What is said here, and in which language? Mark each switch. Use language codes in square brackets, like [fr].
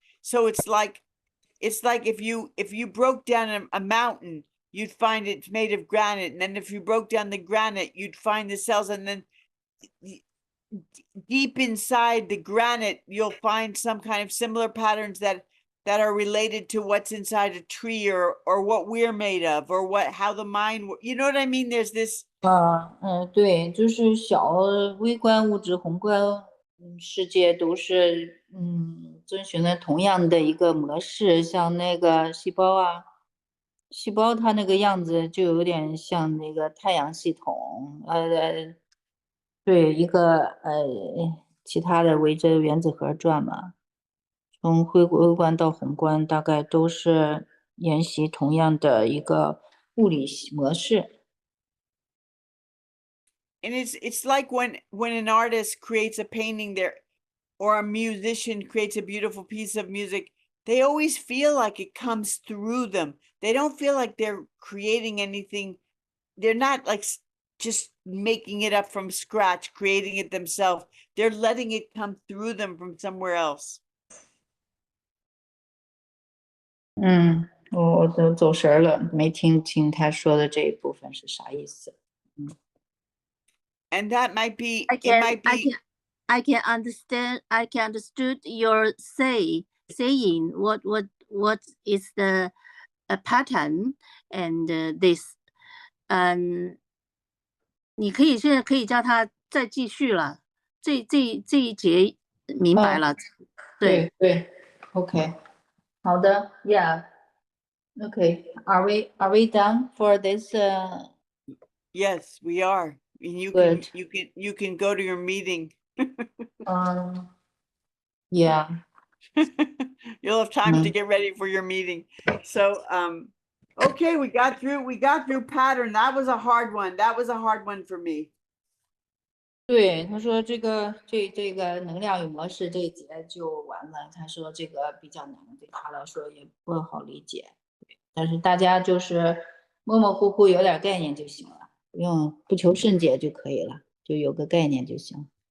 [en] So it's like if you broke down a mountain, you'd find it's made of granite, and then if you broke down the granite, you'd find the cells, and then deep inside the granite, you'll find some kind of similar patterns that are related to what's inside a tree or what we're made of or how the mind, you know what I mean? There's this. [zh] 对，就是小微观物质、宏观世界都是遵循了同样的一个模式，像那个细胞啊，细胞它那个样子就有点像那个太阳系统，对，一个其他的围着原子核转嘛。从微观到宏观，大概都是沿袭同样的一个物理模式。 [en] And it's like when an artist creates a painting there, or a musician creates a beautiful piece of music, they always feel like it comes through them. They don't feel like they're creating anything. They're not like just making it up from scratch, creating it themselves. They're letting it come through them from somewhere else. [zh] 我都走神了，没听清他说的这一部分是啥意思。 [en] And that might be, I it can, might be. I can understand. I can understood your saying. What is the pattern and this. [zh] 你现在可以叫他再继续了。这一节明白了。对 [en] ，OK， [zh] 好的 [en] ，Yeah。Okay, are we done for this? Yes, we are. And you can go to your meeting. Yeah. You'll have time to get ready for your meeting. So, okay, we got through pattern. That was a hard one. That was a hard one for me. [zh] 对，他说这个能量与模式这一节就完了。他说这个比较难，对他来说也不好理解。但是大家就是模模糊糊有点概念就行了，不求甚解就可以了，就有个概念就行。